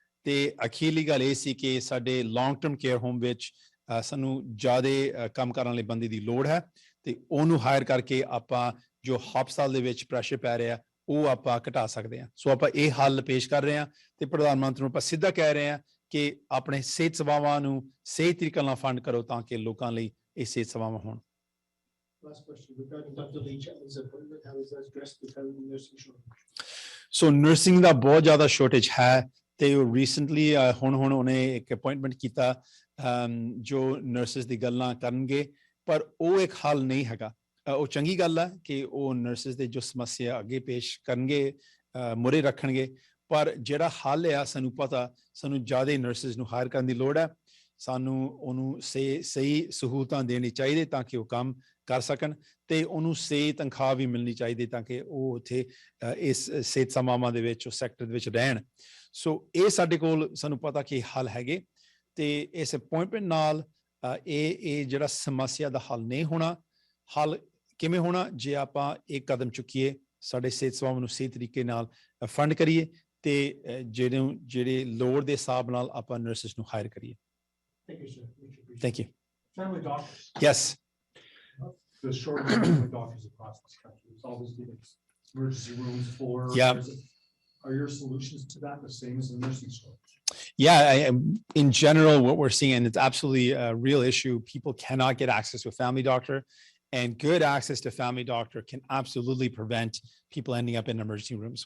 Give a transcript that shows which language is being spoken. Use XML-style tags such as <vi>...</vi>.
<pa>ਤੇ ਅਖੀਰਲੀ ਗੱਲ ਇਹ ਸੀ ਕਿ ਸਾਡੇ ਲੌਂਗ ਟਰਮ ਕੇਅਰ ਹੋਮ ਵਿੱਚ ਸਾਨੂੰ ਜ਼ਿਆਦਾ ਕੰਮ ਕਰਨ ਵਾਲੇ ਬੰਦੇ ਦੀ ਲੋੜ ਹੈ, ਤੇ ਉਹਨੂੰ ਹਾਇਰ ਕਰਕੇ ਆਪਾਂ ਜੋ ਹਸਪਤਾਲ ਦੇ ਵਿੱਚ ਪ੍ਰੈਸ਼ਰ ਪੈ ਰਿਹਾ ਉਹ ਆਪਾਂ ਘਟਾ ਸਕਦੇ ਹਾਂ। ਸੋ ਆਪਾਂ ਇਹ ਹੱਲ ਪੇਸ਼ ਕਰ ਰਹੇ ਹਾਂ ਤੇ ਪ੍ਰਧਾਨ ਮੰਤਰੀ ਨੂੰ ਆਪਾਂ ਸਿੱਧਾ ਕਹਿ ਰਹੇ ਹਾਂ ਕਿ ਆਪਣੇ ਸਿਹਤ ਸੇਵਾਵਾਂ ਨੂੰ ਸਹੀ ਤਰੀਕੇ ਨਾਲ ਫੰਡ ਕਰੋ ਤਾਂ ਕਿ ਲੋਕਾਂ ਲਈ ਇਹ ਸਿਹਤ ਸੇਵਾਵਾਂ ਹੋਣ।</pa> <en>Last question regarding Dr. Lee Chapman's appointment, how is that addressed the current nursing shortage?</en> <pa>So nursing ਦਾ ਬਹੁਤ ਜ਼ਿਆਦਾ ਸ਼ੋਰਟੇਜ ਹੈ ਤੇ ਉਹ ਰੀਸੈਂਟਲੀ ਹੁਣ ਉਹਨੇ ਇੱਕ ਅਪਾਇੰਟਮੈਂਟ ਕੀਤਾ ਜੋ ਨਰਸਿਸ ਦੀ ਗੱਲਾਂ ਕਰਨਗੇ, ਪਰ ਉਹ ਇੱਕ ਹੱਲ ਨਹੀਂ ਹੈਗਾ। ਉਹ ਚੰਗੀ ਗੱਲ ਹੈ ਕਿ ਉਹ ਨਰਸਿਸ ਦੇ ਜੋ ਸਮੱਸਿਆ ਅੱਗੇ ਪੇਸ਼ ਕਰਨਗੇ, ਮੁਰੇ ਰੱਖਣਗੇ, ਪਰ ਜਿਹੜਾ ਹੱਲ ਆ ਸਾਨੂੰ ਪਤਾ, ਸਾਨੂੰ ਜ਼ਿਆਦਾ ਨਰਸਿਸ ਨੂੰ ਹਾਇਰ ਕਰਨ ਦੀ ਲੋੜ ਹੈ। ਸਾਨੂੰ ਉਹਨੂੰ ਸਹੀ ਸਹੂਲਤਾਂ ਦੇਣੀ ਚਾਹੀਦੀ ਤਾਂ ਕਿ ਉਹ ਕੰਮ ਕਰ ਸਕਣ, ਤੇ ਉਹਨੂੰ ਸਹੀ ਤਨਖਾਹ ਵੀ ਮਿਲਣੀ ਚਾਹੀਦੀ ਤਾਂ ਕਿ ਉਹ ਉੱਥੇ ਇਸ ਸਿਹਤ ਸੇਵਾਵਾਂ ਦੇ ਵਿੱਚ, ਉਸ ਸੈਕਟਰ ਦੇ ਵਿੱਚ ਰਹਿਣ। ਸੋ ਇਹ ਸਾਡੇ ਕੋਲ ਸਾਨੂੰ ਪਤਾ ਕਿ ਹੱਲ ਹੈਗੇ, ਤੇ ਇਸ ਅਪਾਇੰਟਮੈਂਟ ਨਾਲ ਇਹ ਜਿਹੜਾ ਸਮੱਸਿਆ ਦਾ ਹੱਲ ਨਹੀਂ ਹੋਣਾ। ਹੱਲ ਕਿਵੇਂ ਹੋਣਾ? ਜੇ ਆਪਾਂ ਇੱਕ ਕਦਮ ਚੁੱਕੀਏ, ਸਾਡੇ ਸਿਹਤ ਸੇਵਾਵਾਂ ਨੂੰ ਸਹੀ ਤਰੀਕੇ ਨਾਲ ਫੰਡ ਕਰੀਏ ਤੇ ਜਿਹੜੇ ਲੋੜ ਦੇ ਹਿਸਾਬ ਨਾਲ ਆਪਾਂ ਨਰਸਿਸ ਨੂੰ ਹਾਇਰ ਕਰੀਏ।</pa> <en>Thank you, sir. Much appreciated. Thank you. Family doctors. Yes. The shortage of family doctors across this country. It's always been emergency rooms for. Yeah. Are your solutions to that the same as the nursing shortage? Yeah, in general, what we're seeing, and it's absolutely a real issue, people cannot get access to a family doctor, and good access to family doctor can absolutely prevent people ending up in emergency rooms.</en>